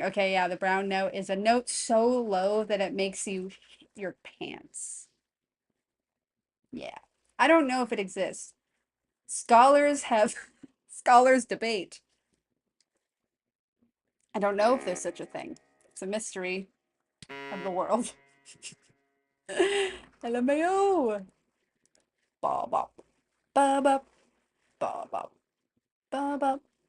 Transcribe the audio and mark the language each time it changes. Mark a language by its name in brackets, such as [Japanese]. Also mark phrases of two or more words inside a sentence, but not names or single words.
[English] Okay, yeah, the brown note is a note so low that it makes you shit your pants. Yeah. I don't know if it exists. Scholars have scholars debate. I don't know if there's such a thing. It's a mystery of the world. LMAO. Ba ba ba ba ba ba. Bub, bub.